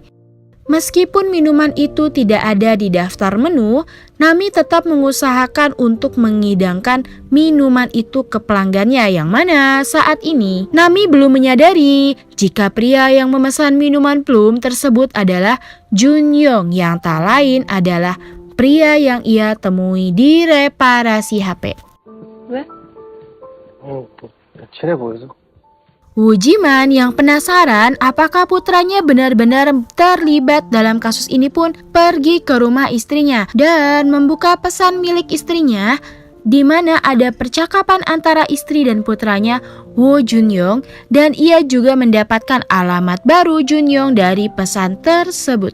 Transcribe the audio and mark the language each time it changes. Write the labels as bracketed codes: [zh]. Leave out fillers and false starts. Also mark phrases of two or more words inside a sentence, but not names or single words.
[id] Meskipun minuman itu tidak ada di daftar menu, Nami tetap mengusahakan untuk mengidangkan minuman itu ke pelanggannya, yang mana saat ini Nami belum menyadari jika pria yang memesan minuman plum tersebut adalah Junyoung, yang tak lain adalah pria yang ia temui di reparasi HP. [ko] 왜? 친해 보여서. [id] Woo Ji-man yang penasaran apakah putranya benar-benar terlibat dalam kasus ini pun pergi ke rumah istrinya dan membuka pesan milik istrinya, di mana ada percakapan antara istri dan putranya Woo Junyoung, dan ia juga mendapatkan alamat baru Junyoung dari pesan tersebut.